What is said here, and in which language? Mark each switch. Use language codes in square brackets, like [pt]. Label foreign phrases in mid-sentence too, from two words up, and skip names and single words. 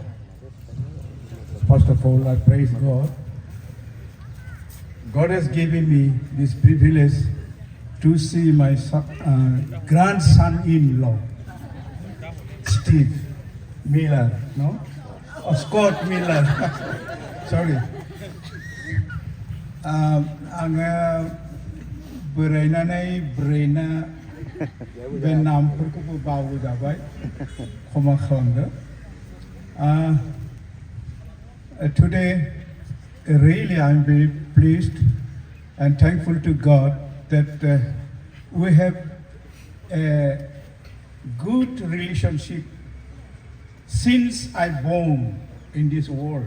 [en] First of all, I praise God. God has given me this privilege to see my grandson-in-law, Steve Miller, no? Oh, Scott Miller. Sorry. [brx] आङो बोरायनानै ब्रेना बे नामफोरखौबो बावजाबाय क्षमा खालामदो. [en] Today, really I'm very pleased and thankful to God that we have a good relationship since I born in this world.